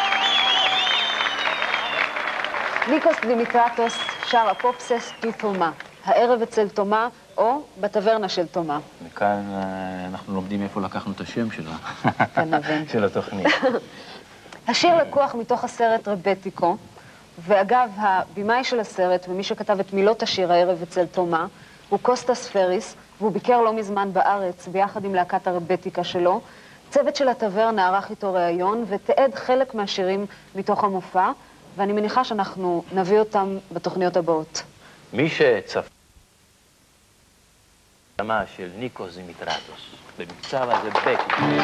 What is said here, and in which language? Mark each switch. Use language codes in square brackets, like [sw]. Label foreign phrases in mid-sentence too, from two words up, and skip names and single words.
[el] Νίκος Δημητράτος שר απόψε του Θωμά. [he] הערב אצל תומה או בטברנה של תומה. מכאן אנחנו לומדים איפה לקחנו את השם של התוכנית. השיר לקוח מתוך הסרט רבטיקו, ואגב, הבימאי של הסרט ומי שכתב את מילות השיר הערב אצל תומה הוא קוסטס פריס, והוא ביקר לא מזמן בארץ ביחד עם להקת הרבטיקה שלו. צוות של הטברנה ערך איתו ראיון ותיעד חלק מהשירים מתוך המופע, ואני מניחה שאנחנו נביא אותם בתוכניות הבאות. מי שצפה של ניקוס דימיטרטוס, במקצב הזה בקי.